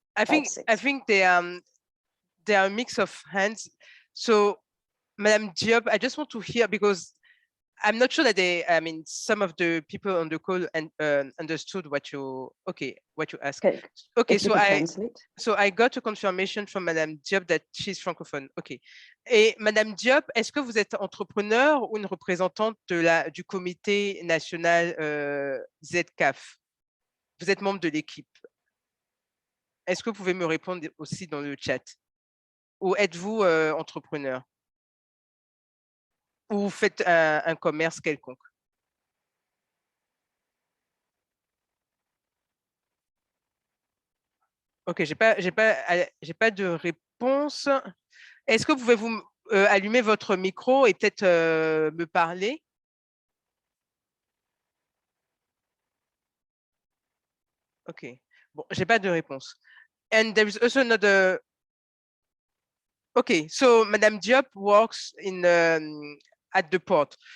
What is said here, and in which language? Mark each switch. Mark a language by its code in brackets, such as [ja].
[en] I think they are a mix of hands. So, Madame Diop, I just want to hear, because I'm not sure that some of the people on the call understood what you asked. Okay, so I got a confirmation from Madame Diop that she's francophone. Okay. [fr] Et Madame Diop, est-ce que vous êtes entrepreneur ou une représentante du comité national ZCAF? Vous êtes membre de l'équipe. Est-ce que vous pouvez me répondre aussi dans le chat? Ou êtes-vous entrepreneur? Ou vous faites un commerce quelconque? Ok, j'ai pas de réponse. Est-ce que vous pouvez vous allumer votre micro et peut-être me parler? Ok, bon, j'ai pas de réponse. [en] And there is also another. Okay, so Madame Diop works in at the port.